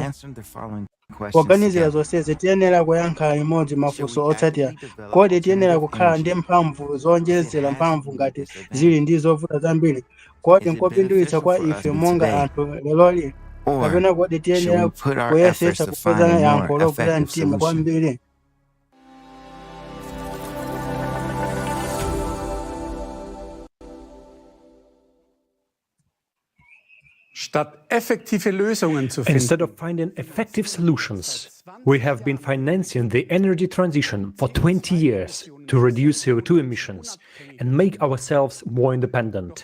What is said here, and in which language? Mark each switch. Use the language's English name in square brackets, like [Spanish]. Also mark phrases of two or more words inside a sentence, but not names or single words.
[Nyanja] Poganizira zonsezi tiyenera kuyankha imodzi mafunso otsatira: kodi tiyenera kukhala ndi mphamvu zowonjezera mphamvu ngati zili ndi zovuta zambiri? Kodi nkopindulitsa kwa ife monga anthu leloli? Kapena kodi tiyenera kuyesetsa kupeza yankho lokwera mtima kwambiri? [English] Instead of finding effective solutions, we have been financing the energy transition for 20 years to reduce CO2 emissions and make ourselves more independent.